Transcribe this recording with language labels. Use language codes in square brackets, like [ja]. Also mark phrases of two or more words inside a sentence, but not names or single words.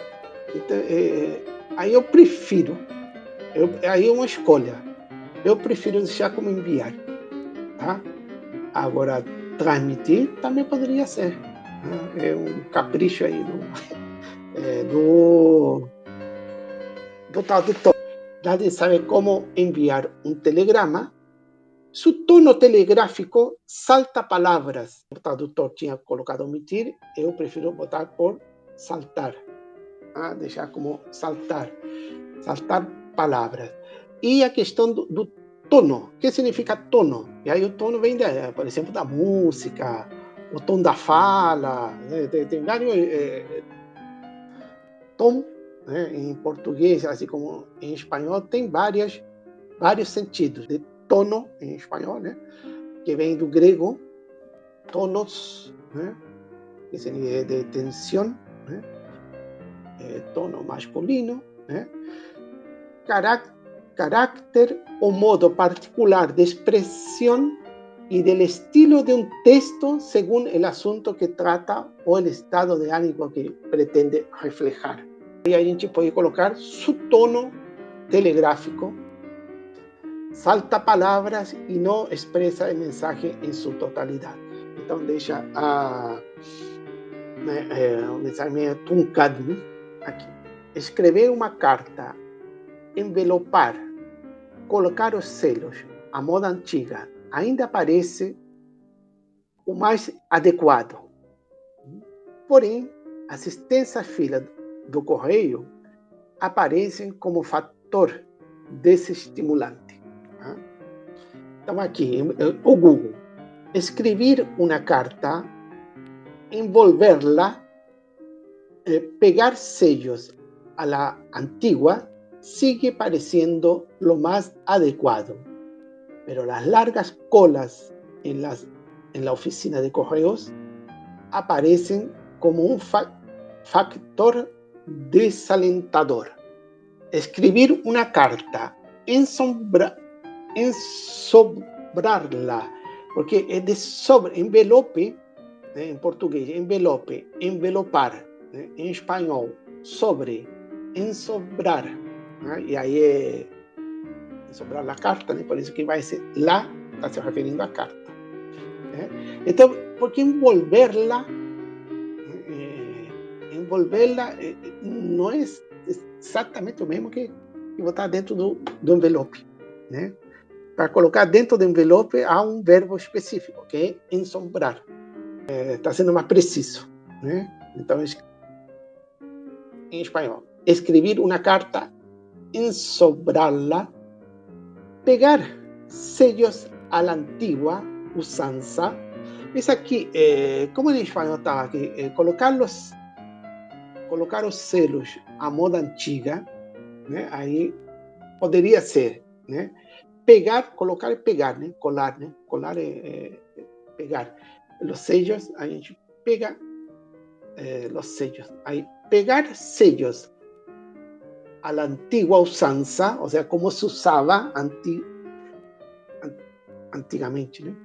[pt] Então, aí eu prefiro, aí é uma escolha. Eu prefiro deixar como enviar, tá? Agora, transmitir também poderia ser. Né? É um capricho aí do tradutor. [es] Nadie sabe como enviar [pt] um telegrama. [es] Su tono telegráfico salta palavras. [pt] O tradutor tinha colocado omitir, eu prefiro botar por saltar. Deixar como saltar palavras. E a questão do tono. O que significa tono? E aí o tono vem, por exemplo, da música, o tom da fala, né? Tem vários tom, né? Em português, assim como em espanhol, tem vários sentidos de tono em espanhol, né? Que vem do grego tonos, né? Que seria de tensão, né? Tono masculino, né? [es] Carácter o modo particular de expresión y del estilo de un texto según el asunto que trata o el estado de ánimo que pretende reflejar. [pt] E a gente pode colocar [es] su tono telegráfico, salta [pt] palavras e não expressa o mensaje em sua totalidade. Então deixa o mensaje meio truncado, né? Aqui. Escrever uma carta, envelopar, colocar os selos à moda antiga ainda parece o mais adequado. Porém, as extensas filas do correio aparecem como fator desestimulante. Então, aqui, o Google. [es] Escrever uma carta, envolverla, pegar sellos a la antigua, sigue pareciendo lo más adecuado. Pero las largas colas en la oficina de correos aparecen como un factor desalentador. Escribir una carta, ensobrarla, porque es de envelope, en portugués, envelope, envelopar, en español, sobre, ensobrar, y ahí es ensobrar a carta, né? [pt] Por isso que vai ser lá, está se referindo à carta. Né? Então, porque envolverla não é exatamente o mesmo que botar dentro do envelope. Né? Para colocar dentro do envelope há um verbo específico, que é ensombrar. Está sendo mais preciso. Né? Então, em espanhol, escrever uma carta, [es] ensobrarla, pegar sellos a la antigua usanza. Es aquí, como en español estaba aquí, colocar los selos [pt] a moda antiga, [es] ¿no? Ahí podría ser, ¿no? Pegar, colocar y pegar, ¿no? Colar, ¿no? Colar pegar. Los sellos, ahí [pt] a gente pega [es] los sellos. Ahí, pegar sellos a la antigua usanza, o sea, como se usaba antigamente, ¿no?